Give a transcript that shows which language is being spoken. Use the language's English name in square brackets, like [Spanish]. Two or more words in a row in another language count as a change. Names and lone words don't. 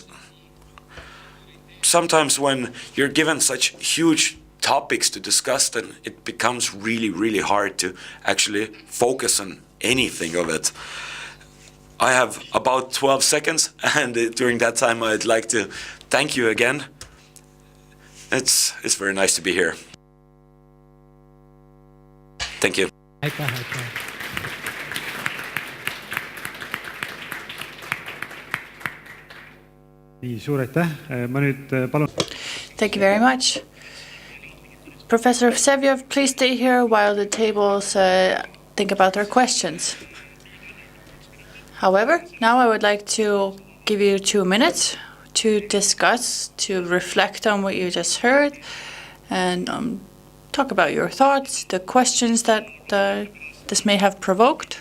[English] Sometimes when you're given such huge topics to discuss, then it becomes really, really hard to actually focus on anything of it. I have about 12 seconds, and during that time I'd like to thank you again. It's very nice to be here. Thank you. [Estonian] Nii, suur aitäh. Ma nüüd palun. [English] Thank you very much. Professor Vseviov, please stay here while the tables think about their questions. However, now I would like to give you 2 minutes to discuss, to reflect on what you just heard, and talk about your thoughts, the questions that this may have provoked.